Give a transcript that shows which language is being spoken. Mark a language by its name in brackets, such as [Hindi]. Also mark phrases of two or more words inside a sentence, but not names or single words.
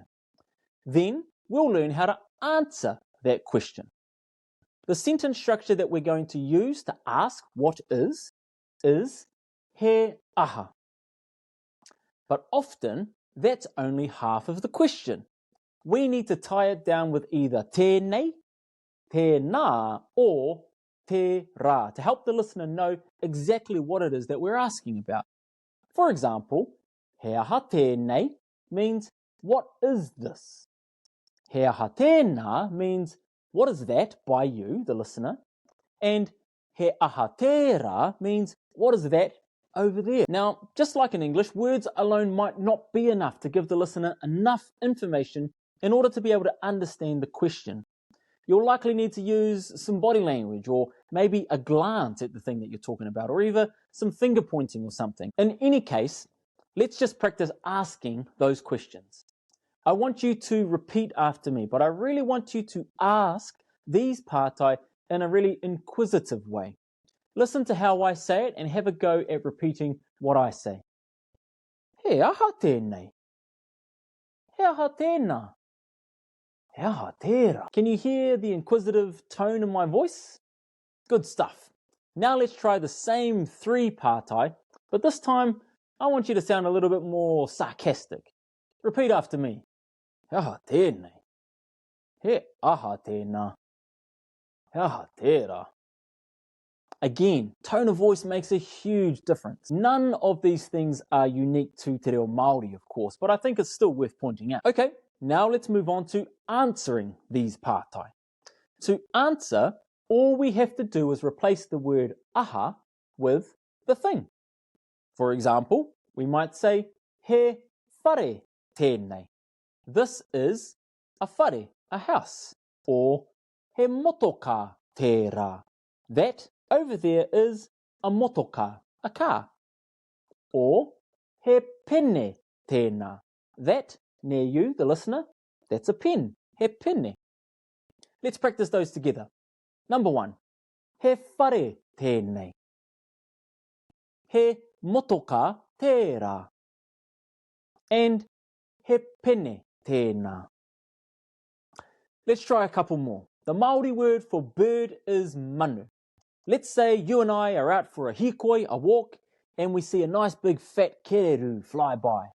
[English] Then we'll learn how to answer that question. The sentence structure that we're going to use to ask what is [Māori] he aha. [English] But often, that's only half of the question. We need to tie it down with either [Māori] tēnei, tēnā, [English] or [Māori] te rā [English] to help the listener know exactly what it is that we're asking about. For example, [Māori] he aha tēnei [English] means, what is this? [Māori] He aha tēnā [English] means, what is that by you, the listener? And [Māori] he aha te rā [English] means, what is that over there? Now, just like in English, words alone might not be enough to give the listener enough information in order to be able to understand the question. You'll likely need to use some body language or maybe a glance at the thing that you're talking about, or even some finger pointing or something. In any case, let's just practice asking those questions. I want you to repeat after me, but I really want you to ask these pātai in a really inquisitive way. Listen to how I say it and have a go at repeating what I say. [Māori] He aha tēnei. He aha tēnā. He aha te rā. [English] Can you hear the inquisitive tone in my voice? Good stuff. Now let's try the same three pātai, but this time I want you to sound a little bit more sarcastic. Repeat after me. [Māori] He aha tēnei. He aha tēnā. He aha te rā. [English] Again, tone of voice makes a huge difference. None of these things are unique to [Māori] te reo Māori, [English] of course, but I think it's still worth pointing out. Okay, now let's move on to answering these pātai. To answer, all we have to do is replace the word aha with the thing. For example, we might say, [Māori] he whare tēnei. [English] This is a whare, a house. Or, [Māori] he motoka te rā. [English] That over there is a motoka, a car. Or, [Māori] he pene tēnā. [English] That, near you, the listener, that's a pen, [Māori] he pene. [English] Let's practice those together. Number 1, [Māori] he whare tēnei. He motoka te rā. And he pene tēnā. [English] Let's try a couple more. The Māori word for bird is manu. Let's say you and I are out for a hikoi, a walk, and we see a nice big fat kereru fly by.